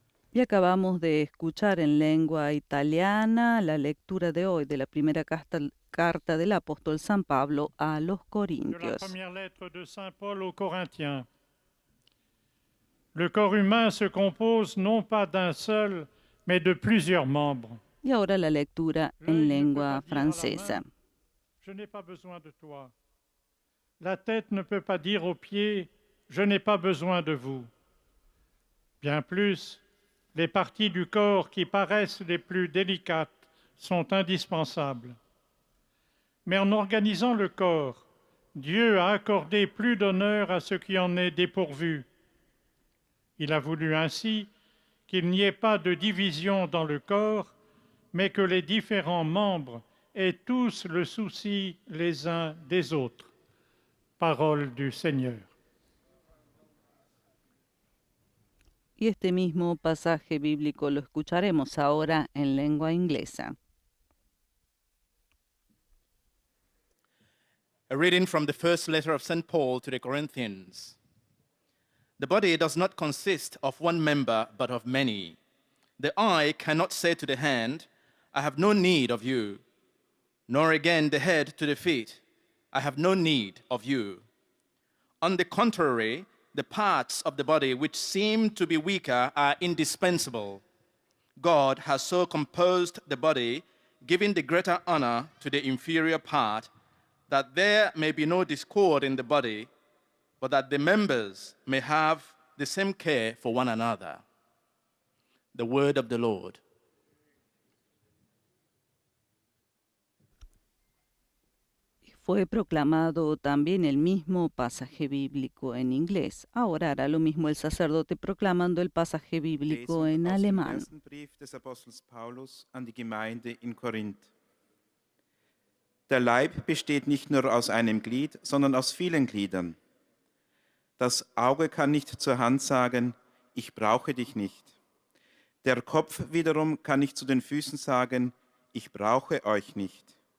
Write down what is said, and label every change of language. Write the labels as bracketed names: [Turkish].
[Spanish] Y acabamos de escuchar en lengua italiana la lectura de hoy de la primera carta del apóstol San Pablo a los Corintios. [French] De la première lettre de Saint Paul aux Corinthiens. Le corps humain se compose non pas d'un seul, mais de plusieurs membres. [Spanish] Y ahora la lectura en lengua francesa. [French] Je n'ai pas besoin de toi. La tête ne peut pas dire aux pieds, je n'ai pas besoin de vous. Bien plus, les parties du corps qui paraissent les plus délicates sont indispensables. Mais en organisant le corps, Dieu a accordé plus d'honneur à ce qui en est dépourvu. Il a voulu ainsi qu'il n'y ait pas de division dans le corps, mais que les différents membres aient tous le souci les uns des autres. Parole du Seigneur. [Spanish] Y este mismo pasaje bíblico lo escucharemos ahora en lengua inglesa. [English] A reading from the first letter of St. Paul to the Corinthians. The body does not consist of one member, but of many. The eye cannot say to the hand, I have no need of you, nor again the head to the feet, I have no need of you. On the contrary, the parts of the body which seem to be weaker are indispensable. God has so composed the body, giving the greater honor to the inferior part, that there may be no discord in the body, but that the members may have the same care for one another. The word of the Lord. [Spanish] Fue proclamado también el mismo pasaje bíblico en inglés. Ahora hará lo mismo el sacerdote proclamando el pasaje bíblico en [German] Lesung aus dem [Spanish] alemán. [German] ersten Brief des Apostels Paulus an die Gemeinde in Korinth. Der Leib besteht nicht nur aus einem Glied, sondern aus vielen Gliedern. Das Auge kann nicht zur Hand sagen, ich brauche dich nicht. Der Kopf wiederum kann nicht zu den Füßen sagen, ich brauche euch nicht.